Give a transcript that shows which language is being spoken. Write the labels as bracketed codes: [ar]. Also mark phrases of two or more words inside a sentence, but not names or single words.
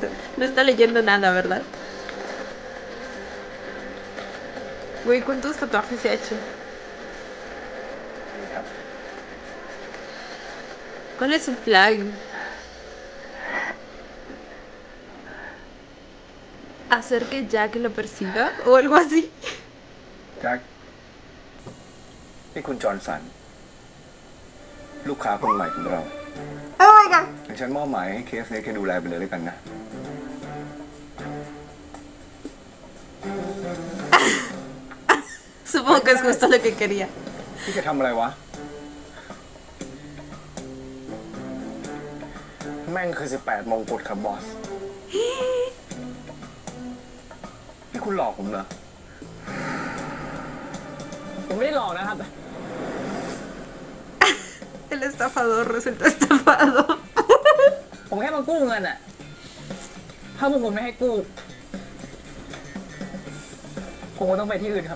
[es] No está leyendo nada, ¿verdad? Güey, ¿cuántos tatuajes se ha hecho? [th] นี่ครับ [es] ¿Cuál es su flag? ¿Hacer que Jack lo persiga? ¿O algo así? [th] แจ็คนี่คุณจอห์นสัน ลูกค้าคนใหม่ของเรา [en] Oh my god. [th] ฉันมอบหมายให้เคสนี้แค่ดูแลไปเลยด้วยกันนะ [es] Supongo que es justo lo que quería. [th] พี่จะทำอะไรวะ แม่งคือ18 มงกุฎครับบอส นี่คุณหลอกผมเหรอ ผมไม่ได้หลอกนะครับ [es] El estafador resulta estafado. [th] ผมแค่มากู้เงินอะถ้าพวกผมไม่ให้กู้ ผมก็ต้องไปที่อื่นครับ